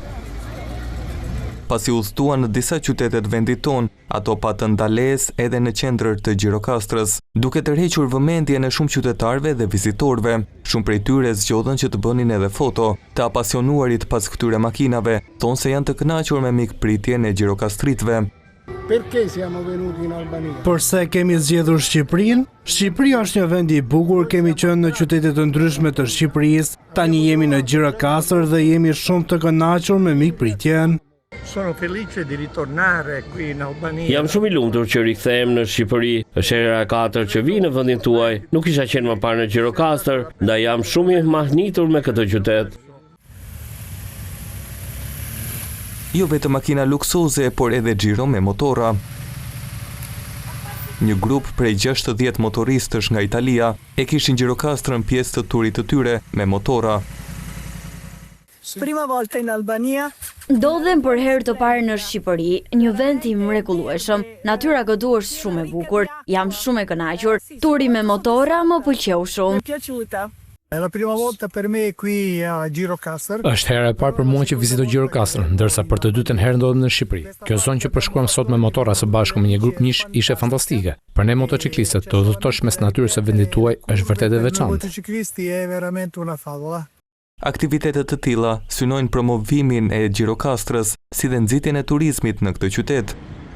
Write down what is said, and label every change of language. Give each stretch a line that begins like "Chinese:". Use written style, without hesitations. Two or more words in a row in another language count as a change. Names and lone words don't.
Albanian: Pasi udhëtuan në disa qytete të vendit ton, ato patën ndalesë edhe në qendër të Gjirokastrës, duke tërhequr vëmendjen e shumë qytetarëve dhe vizitorëve. Shumë prej tyre zgjodhen që të bënin edhe foto. Të apasionuarit pas këtyre makinave thonë se janë të kënaqur me mikpritjen e gjirokastritëve.
Italian: Perché siamo venuti in Albania?
Albanian: Përse kemi zgjedhur Shqipërinë? Shqipëria është një vend i bukur, kemi qenë në qytete të ndryshme të Shqipërisë, tani jemi në Gjirokastër dhe jemi shumë të kënaqur me mikpritjen.
Italian: Sono felice di ritornare qui in Albania.
Albanian: Jam shumë i lumtur që rikthehem në Shqipëri. Është hera e katërt që vi në vendin tuaj. Nuk isha qenë më parë në Gjirokastër, ndaj jam shumë i mahnitur me këtë qytet. Jo vetëm makina luksuze, por edhe xhiro me motora. Një grup prej 60 motoristësh nga Italia e kishin Gjirokastrën pjesë të turit të tyre me motora.
Italian: Prima volta in Albania.
Albanian: Ndodhem për herë të parë në Shqipëri, një vend i mrekullueshëm. Natyra këtu është shumë e bukur, jam shumë e kënaqur. Turi me motora më pëlqeu shumë.
Italian: È la prima volta per me qui a Gjirokastër.
Albanian: Është hera e parë për mua që vizitoj Gjirokastrën, ndërsa për të dytën herë ndodhem në Shqipëri. Kjo zonë që përshkruam sot me motora së bashku me një grup mish ishte fantastike. Për ne motociklistët, të udhëtosh mes natyrës së vendit tuaj është vërtet e veçantë.
Italian: Motociklisti è veramente una favola.
Albanian: Aktivitetet të tilla synojnë promovimin e Gjirokastrës si dhe nxitjen e turizmit në këtë qytet.